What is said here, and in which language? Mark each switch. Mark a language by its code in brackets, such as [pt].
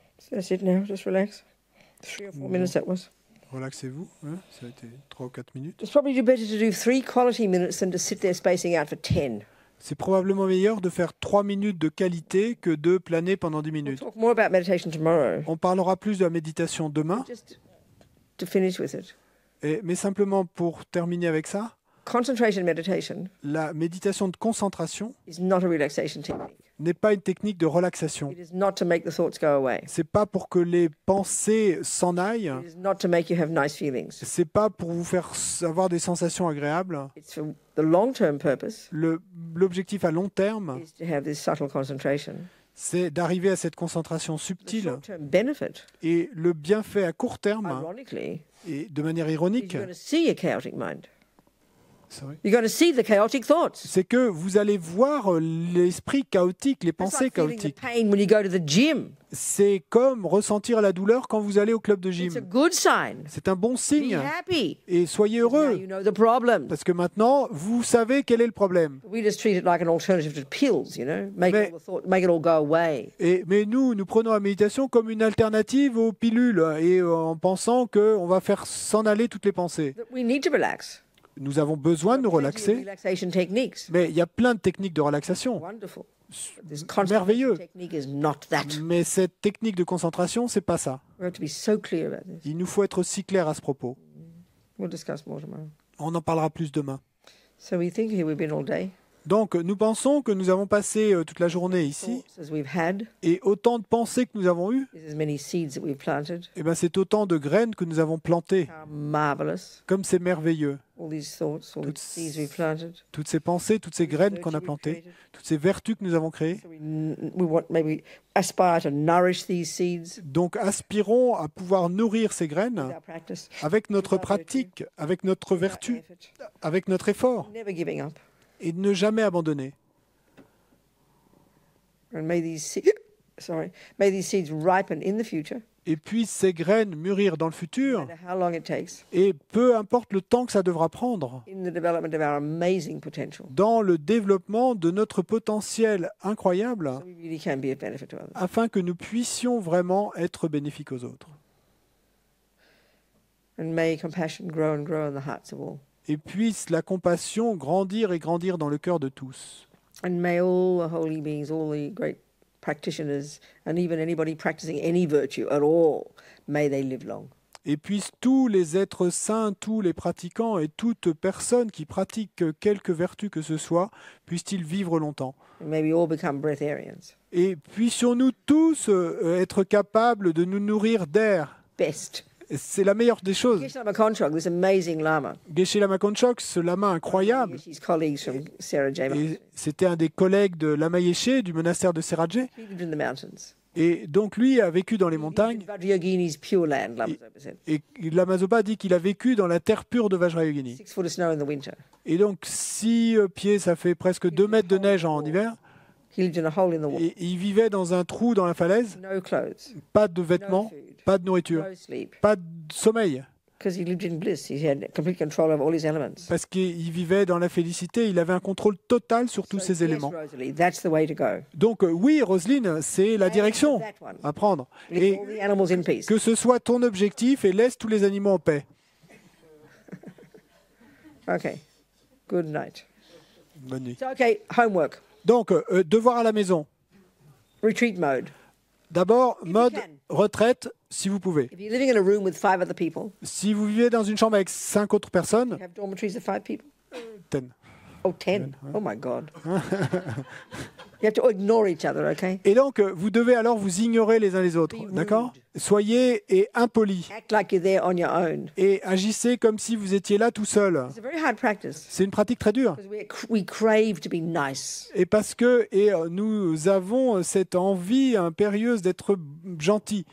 [en] That's it now. Just relax. 3 or 4 minutes that was. [fr] Relaxez-vous, hein, ça a été 3 ou 4 minutes. [en] It's probably better to do 3 quality minutes than to sit there spacing out for 10. [fr] C'est probablement meilleur de faire 3 minutes de qualité que de planer pendant 10 [en] We'll [fr] minutes. [en] talk more about meditation tomorrow. [fr] On parlera plus de la méditation demain, [en] Just to finish with it. [fr] mais simplement pour terminer avec ça, [en] Concentration meditation [fr] La méditation de concentration [en] is not a relaxation technique. [fr] n'est pas une technique de relaxation. [en] It is not to make the thoughts go away. [fr] C'est pas pour que les pensées s'en aillent. [en] It is not to make you have nice feelings. [fr] C'est pas pour vous faire avoir des sensations agréables. [en] It's for the long-term purpose [fr] L'objectif à long terme, [en] is to have this subtle concentration. [fr] c'est d'arriver à cette concentration [en] The [fr] subtile. [en] short-term benefit, [fr] Et le bienfait à court terme, [en] ironically, [fr] et de manière [en] is [fr] ironique, [en] you're going to see a chaotic mind. sorry, You're going to see the chaotic thoughts. [fr] c'est que vous allez voir l'esprit chaotique, les [en] It's [fr] pensées [en] like feeling the [fr] chaotiques. [en] pain when you go to the gym. [fr] C'est comme ressentir la douleur quand vous allez au club de [en] It's a [fr] gym. [en] good sign. [fr] C'est un bon [en] Be [fr] signe. [en] happy. [fr] Et soyez [en] Now [fr] heureux, [en] you know the problem. [fr] parce que maintenant, vous savez quel est le problème. [en] We just treat it like an alternative to pills, you know, make [fr] Mais- [en] all the thought, make it all go away. [fr] Mais nous prenons la méditation comme une alternative aux pilules, et en pensant qu'on va faire s'en aller toutes les pensées. [en] That we need to relax. [fr] Nous avons besoin de nous [en] Plenty of [fr] relaxer, [en] relaxation techniques. [fr] mais il y a plein de techniques de relaxation. [en] Wonderful. This [fr] Merveilleux. [en] concentration technique is not that. [fr] Mais cette technique de concentration, c'est pas ça. [en] We have to be so clear about this. [fr] Il nous faut être aussi clair à ce propos. [en] We'll discuss more tomorrow. [fr] On en parlera plus demain. [en] So we think here we've been all day. [fr] Donc, nous pensons que nous avons passé toute la journée ici, [en] Thoughts as we've had [fr] et autant de pensées que nous avons eues, [en] is as many seeds that we've planted. [fr] eh ben, c'est autant de graines que nous avons plantées. [en] How marvelous. [fr] Comme c'est merveilleux. [en] All these thoughts, all these [fr] Toutes- [en] seeds we've planted. [fr] Toutes ces pensées, toutes ces graines qu'on a [en] Virtue we've [fr] plantées, [en] created. [fr] toutes ces vertus que nous avons créées. [en] So we want maybe aspire to nourish these seeds [fr] Donc, aspirons à pouvoir nourrir ces [en] with [fr] graines [en] our practice, [fr] avec notre pratique, avec notre [en] with our [fr] vertu, [en] effort, [fr] avec notre effort, [en] never giving up. [fr] et de ne jamais abandonner. [en] And may these may these seeds ripen in the future, [fr] Et puis ces graines mûrir dans le [en] no [fr] futur, [en] matter how long it takes, [fr] et peu importe le temps que ça devra prendre, [en] in the development of our amazing potential. [fr] dans le développement de notre potentiel incroyable, [en] So we really can be of benefit to others. [fr] afin que nous puissions vraiment être bénéfiques aux autres. [en] And may compassion grow and grow in the hearts of all. [fr] Et puisse la compassion grandir et grandir dans le cœur de tous. [en] And may all the holy beings, all the great practitioners, and even anybody practicing any virtue at all, may they live long. [fr] Et puissent tous les êtres saints, tous les pratiquants et toute personne qui pratique quelque vertu que ce soit, puissent-ils vivre longtemps. [en] And may we all become breatharians. [fr] Et puissions-nous tous être capables de nous nourrir d'air. [en] Best. [fr] C'est la meilleure des choses. [en] Geshe Lama Konchog, this amazing Lama, [fr] Geshe Lama Konchog, ce lama incroyable, [en] his colleagues from Sarah J. [fr] et c'était un des collègues de Lama Yeshe, du monastère de Seraje. [en] He lived in the mountains. [fr] Et donc lui a vécu dans les [en] He lived [fr] montagnes. [en] in Vajrayogini's pure land, Lama Zopa said. [fr] Et Lama Zopa dit qu'il a vécu dans la terre pure de Vajrayogini. [en] 6 foot of snow in the winter. [fr] Et donc 6 pieds, ça fait presque 2 mètres de neige en hiver. [en] He lived in a hole in the wall. [fr] Et il vivait dans un trou dans la falaise. [en] No clothes, [fr] Pas de [en] no [fr] vêtements, [en] food, [fr] pas de nourriture, [en] no sleep. [fr] pas de sommeil. [en] Because he lived in bliss. He had complete control over all his elements. [fr] Parce qu'il vivait dans la félicité, il avait un contrôle total sur tous [en] So [fr] ces [en] yes, [fr] éléments. [en] Rosalie, that's the way to go. [fr] Donc oui, Roselyne, c'est la direction [en] That one. [fr] à prendre. [en] Leave [fr] Et [en] all the animals in peace. [fr] que ce soit ton objectif et laisse tous les animaux en paix. [en] Okay. Good night. [fr] Bonne nuit. [en] So, okay, homework. [fr] Donc, devoir à la maison. [en] Retreat mode. [fr] D'abord, [en] you [fr] mode [en] can. [fr] retraite, si vous pouvez. [en] If you're living in a room with 5 other people, [fr] Si vous vivez dans une chambre avec 5 autres personnes, [en] you have dormitories of 5 people. 10. Oh, 10. Oh, my God. You have to ignore each other, okay? [fr] Et donc, vous devez alors vous ignorer les uns les autres, [en] Be [fr] d'accord? [en] rude. [fr] Soyez impolis [en] Act like you're there on your own. [fr] et agissez comme si vous étiez là tout seul. [en] It's a very hard practice [fr] C'est une pratique très dure. [en] because we crave to be nice. [fr] Et parce que nous avons cette envie impérieuse d'être gentils.